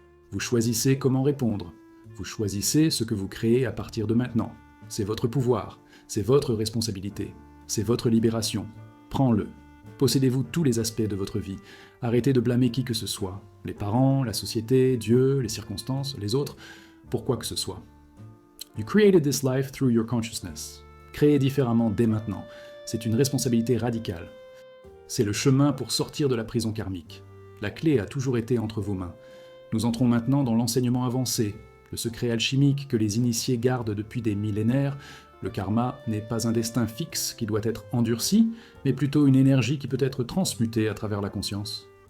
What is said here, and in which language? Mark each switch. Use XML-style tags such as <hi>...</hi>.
<fr>Vous choisissez comment répondre. Vous choisissez ce que vous créez à partir de maintenant. C'est votre pouvoir. C'est votre responsabilité. C'est votre libération. Prends-le. Possédez-vous tous les aspects de votre vie. Arrêtez de blâmer qui que ce soit. Les parents, la société, Dieu, les circonstances, les autres, pour quoi que ce soit.</fr> <en>You created this life through your consciousness.</en> <fr>Créez différemment dès maintenant. C'est une responsabilité radicale. C'est le chemin pour sortir de la prison karmique. La clé a toujours été entre vos mains. Nous entrons maintenant dans l'enseignement avancé, le secret alchimique que les initiés gardent depuis des millénaires. Le karma n'est pas un destin fixe qui doit être endurci, mais plutôt une énergie qui peut être transmutée à travers la conscience.</fr>